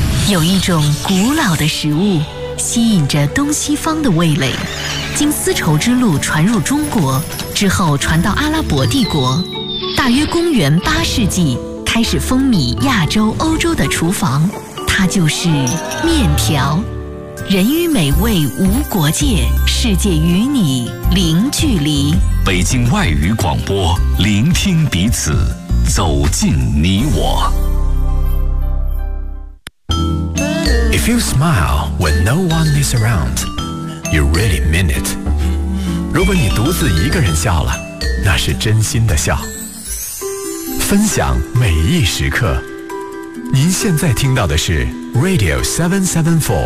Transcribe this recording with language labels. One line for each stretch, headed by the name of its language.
Chinese: 有一种古老的食物吸引着东西方的味蕾，经丝绸之路传入中国之后传到阿拉伯帝国，大约公元八世纪开始风靡亚洲欧洲的厨房，它就是面条。人与美味无国界，世界与你零距离。北京外语广播，聆听彼此，走进你我。
English: If you smile when no one is around, you really mean it.
Chinese: 如果你独自一个人笑了，那是真心的笑。分享每一时刻。您现在听到的是 Radio 774。